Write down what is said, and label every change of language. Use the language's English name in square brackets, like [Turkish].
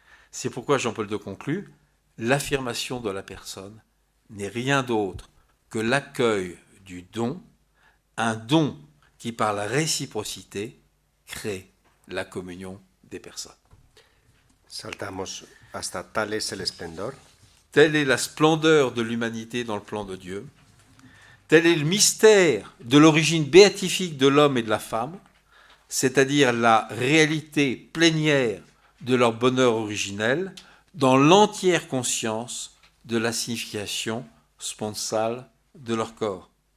[French] C'est pourquoi Jean-Paul II conclut, l'affirmation de la personne n'est rien d'autre que l'accueil du don, un don qui, par la réciprocité, crée la communion des personnes. [Spanish] Saltamos hasta tal es el esplendor. [French] Telle est la splendeur de l'humanité dans le plan de Dieu. Tel est le mystère de l'origine béatifique de l'homme et de la femme, c'est-à-dire la réalité plénière de leur bonheur originel, dans l'entière conscience de la signification sponsale de leur corps.